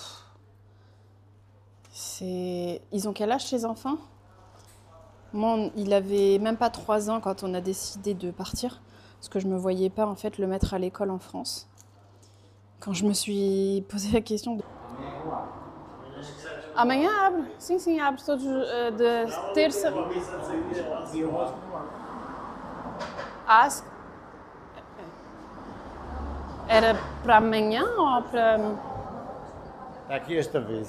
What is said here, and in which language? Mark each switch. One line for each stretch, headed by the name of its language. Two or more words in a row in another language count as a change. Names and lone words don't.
French: Ils ont quel âge, ces enfants? Moi, il avait même pas 3 ans quand on a décidé de partir, parce que je me voyais pas en fait le mettre à l'école en France. Quand je me suis posé la question de...
Portuguese: Amanhã abre. Sim, sim, abre todos de terça. Era para amanhã ou para... Está aqui esta vez.